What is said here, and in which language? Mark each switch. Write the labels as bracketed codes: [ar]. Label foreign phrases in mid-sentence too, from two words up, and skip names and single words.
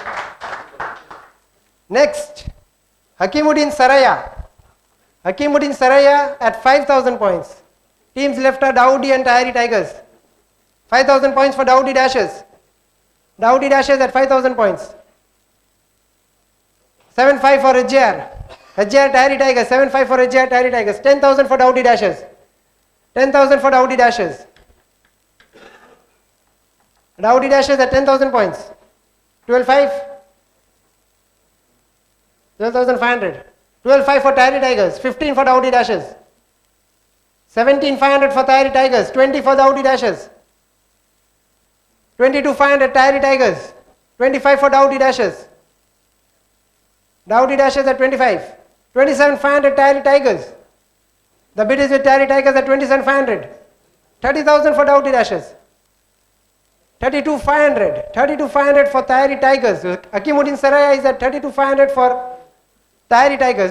[en] Next, Hakimuddin Saraya. Hakimuddin Saraya at 5,000 points. Teams left are Dawoodi and Tyri Tigers. 5,000 points for Dawoodi Dashers. Dawoodi Dashers at 5,000 points. 7-5 for Hajjar. Hajjar Tyri Tigers. 7-5 for Hajjar Tyri Tigers. 10,000 for Dawoodi Dashers. 10,000 for Dawoodi Dashers. Dawoodi Dashers at 10,000 points. 12,500. 12,500. 12,500 for Tyri Tigers. 15 for Dawoodi Dashers. 17,500 for Tyri Tigers. 20 for Dawoodi Dashers. 22,500 Tyri Tigers. 25 for Dawoodi Dashers. Dawoodi Dashers at 25. 27,500 Tyri Tigers. The bid is with Tyri Tigers at 27,500. 30,000 for Dawoodi Dashers. 32,500. 32,500 for Tyri Tigers. Hakimuddin Saraya is at 32,500 for Tyri Tigers.